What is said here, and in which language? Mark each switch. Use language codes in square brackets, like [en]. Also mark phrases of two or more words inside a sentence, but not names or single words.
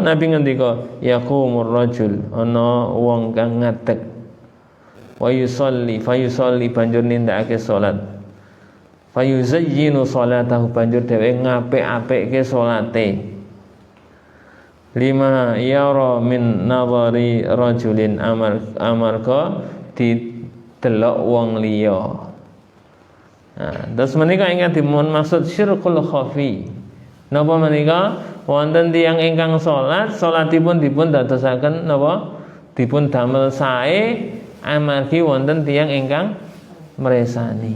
[jv] Nabi ngendika [ar] يقوم الرجل, [jv] ana wong kang ngadeg [ar] ويصلي فيصلي [jv] banjur nindakake salat, [ar] فيزين صلاته [jv] banjur dheweke ngapik-apikke salate, [ar] لما يرى من نظر رجل [jv] amarga didelok wong liya. Terus menika ingkang dipun maksud [ar] الشرك الخفي. [jv] Napa menika? Wonten tiyang ingkang salatipun dipun dadosaken napa? Dipun damel sae amargi wonten tiyang ingkang mresani.